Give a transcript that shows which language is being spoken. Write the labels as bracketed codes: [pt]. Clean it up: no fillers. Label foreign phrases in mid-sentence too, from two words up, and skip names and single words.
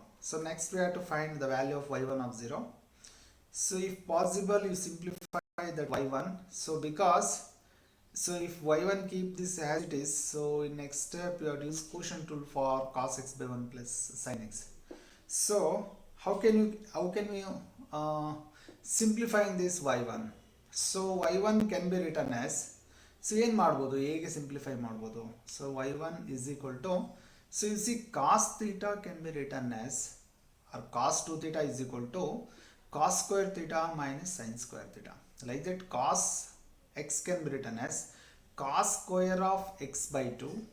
[en] So next we have to find the value of y1 of 0. So if possible you simplify that y1. So because, so if y1 keep this as it is, so in next step you have to use quotient rule for cos x by 1 plus sin x. So how can we simplifying this y1? So y1 can be written as, so [kn] ಏನು ಮಾಡ್ಬೋದು, ಹೇಗೆ ಸಿಂಪ್ಲಿಫೈ ಮಾಡ್ಬೋದು? [en] So y1 is equal to, so you see cos theta can be written as, or cos 2 theta is equal to cos square theta minus sin square theta. Like that, cos x can be written as cos square of x by 2.